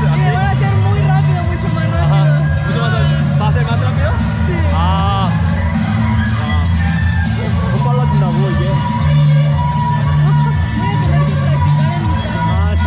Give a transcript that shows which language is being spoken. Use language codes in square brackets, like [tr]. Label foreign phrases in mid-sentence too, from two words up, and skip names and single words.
[es] Sí, van a ser muy rápido, mucho más rápido. Ajá. ¿Mucho más, ¿va a ser más rápido? Sí. [ko] 아. 못 빨라진다고 이게? [es] Voy a tener que practicar en mi casa.